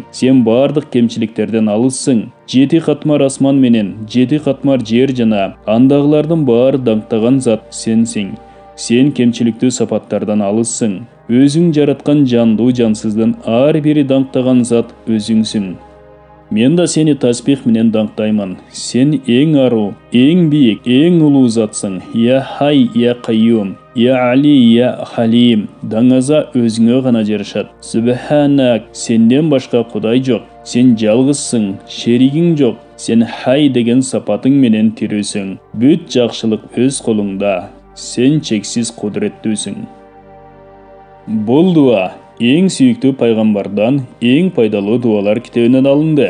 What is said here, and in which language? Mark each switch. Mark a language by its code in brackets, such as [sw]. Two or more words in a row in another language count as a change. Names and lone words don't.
[ky] Сен бардык кемчиликтерден алыссың. 7 катмар асман менен 7 катмар жер жана андагылардын баары даңктаган зат сенсиң. Сен кемчиликтүү сапаттардан алыссың. Өзүң жараткан жандуу жансыздын ар бири даңктаган зат өзүңсүң. Мен да сени тасбих менен даңктаймын. Сен эң аруу, эң бийик, эң улуу затсың. [ar] يا حي، يا قيوم، يا علي، يا حليم. [ky] Даңаза өзүңө гана жарашат. Субханак, сенден башка кудай жок. Сен жалғызсың, шеригиң жоқ. Сен хай деген сапатың менен тирүүсүң. Бүт жакшылык өз колуңда. Сен чексиз кудуреттүүсүң. Бул дуа эң сүйүктүү пайгамбардан эң пайдалуу дуалар китебинен алынды.